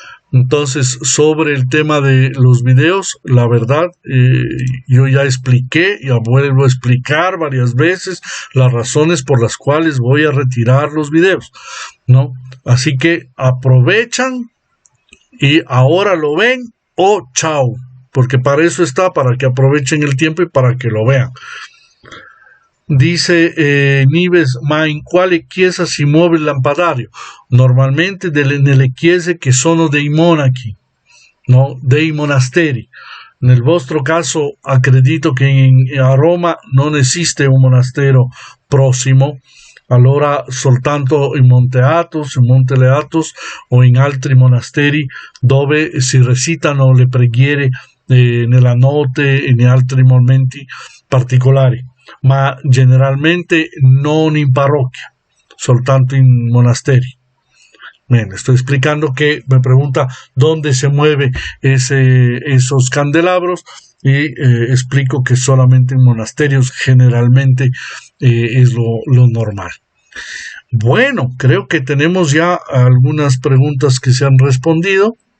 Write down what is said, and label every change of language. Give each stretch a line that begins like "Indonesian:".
Spanish: Entonces, sobre el tema de los videos, la verdad, yo ya expliqué y vuelvo a explicar varias veces las razones por las cuales voy a retirar los videos, ¿no? Así que aprovechan y ahora lo ven o chao, porque para eso está, para que aprovechen el tiempo y para que lo vean.
Italian: Dice Nives, ma in quale chiesa si muove il lampadario? Normalmente nelle chiese che sono dei monachi, no? Dei monasteri. Nel vostro caso accredito che a Roma non esiste un monastero prossimo, allora soltanto in Monte Athos, in Monte Leatos o in altri monasteri dove si recitano le preghiere nella notte e in altri momenti particolari, ma generalmente non in parroquia, soltanto in monasteri.
Spanish: Bien, estoy explicando que me pregunta dónde se mueve esos candelabros y explico que solamente en monasterios generalmente es lo normal. Bueno, creo que tenemos ya algunas preguntas que se han respondido.